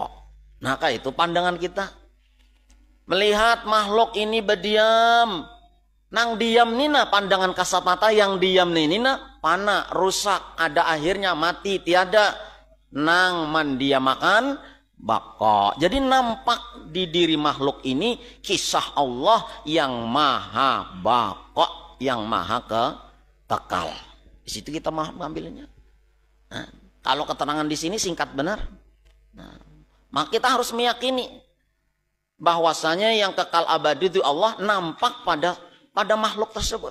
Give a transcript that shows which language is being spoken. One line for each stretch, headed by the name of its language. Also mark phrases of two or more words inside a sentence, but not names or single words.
Indonesian: Nah, itu pandangan kita.
Banjar: Melihat makhluk ini berdiam, nang diam nina pandangan kasat mata yang diam nina fana, rusak, ada akhirnya mati tiada. Nang mendiamakan bako.
Indonesian: Jadi nampak di diri makhluk ini kisah Allah yang maha bako, yang maha kekal. Di situ kita mengambilnya. Nah, kalau keterangan di sini singkat benar. Nah, maka kita harus meyakini bahwasanya yang kekal abadi itu Allah nampak pada makhluk tersebut.